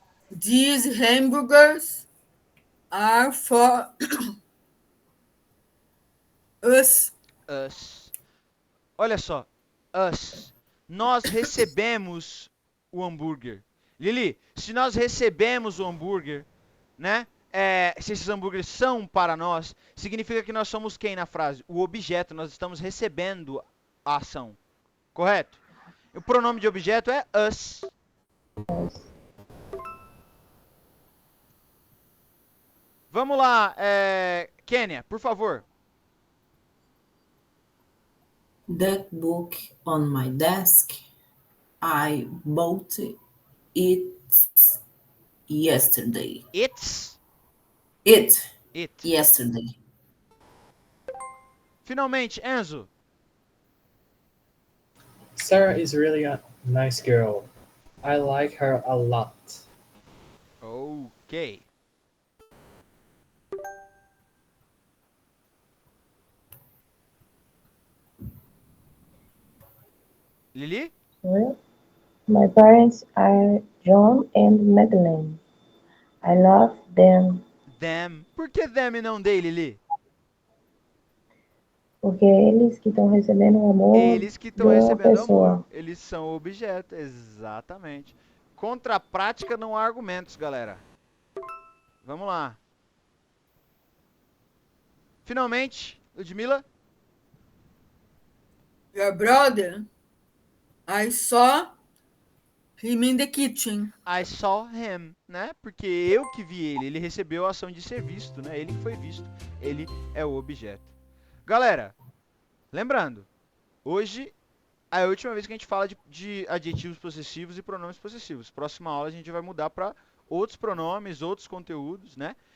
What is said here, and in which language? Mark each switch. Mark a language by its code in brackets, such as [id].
[en] These hamburgers are for us. [pt] Us. Olha só. Us. Nós recebemos o hambúrguer. Lili, se nós recebemos o hambúrguer, né? Se esses hambúrgueres são para nós, significa que nós somos quem na frase? O objeto, nós estamos recebendo a ação. Correto? O pronome de objeto é us. Vamos lá, Kênia, por favor. [en] That book on my desk, I bought it yesterday. It's. It It. yesterday. [pt] Finalmente, Enzo. [en] Sarah is really a nice girl. I like her a lot. Ok. Lili? Well, my parents are John and Madeleine. I love them Them. [pt] Por que them e não they, Lili? porque eles que estão recebendo o amor Eles que de estão uma recebendo pessoa. amor. Eles são o objeto. Exatamente. Contra a prática não há argumentos, galera. Vamos lá. Finalmente, Ludmila. [en] Your brother, I saw him in the kitchen. I saw him, [pt] né? Porque eu que vi ele. Ele recebeu a ação de ser visto, né? Ele que foi visto. Ele é o objeto. Galera, lembrando, hoje é a última vez que a gente fala de adjetivos possessivos e pronomes possessivos. Próxima aula a gente vai mudar para outros pronomes, outros conteúdos, né?